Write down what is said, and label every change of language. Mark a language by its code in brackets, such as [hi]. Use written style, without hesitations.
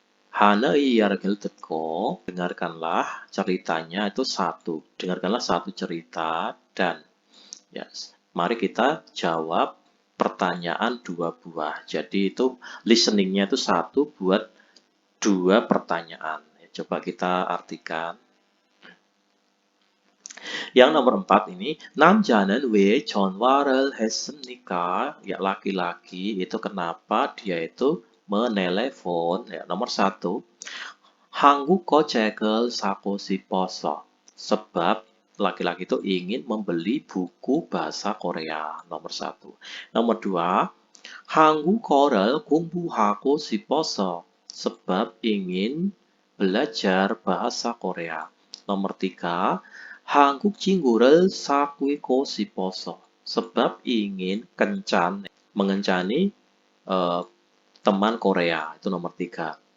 [ko] 하나의 이야기를 듣고 [id] dengarkanlah ceritanya itu 1. Dengarkanlah 1 cerita dan ya, mari kita jawab pertanyaan 2 buah. Jadi itu listeningnya itu 1 buat 2 pertanyaan. Coba kita artikan. Yang nomor 4 ini, [ko] 남자는 왜 전화를 했습니까? [id] Ya, laki-laki itu kenapa dia itu menelepon. [ko] Ya, nomor 1, 한국어 책을 사고 싶어서. [id] Sebab laki-laki itu ingin membeli buku bahasa Korea. Nomor 1. [ko] Nomor 2, 한국어를 공부하고 싶어서. [id] Sebab ingin belajar bahasa Korea. [ko] Nomor 3, 한국 친구를 사귀고 싶어서. [id] Sebab ingin kencan, mengencani teman Korea. Itu nomor 3.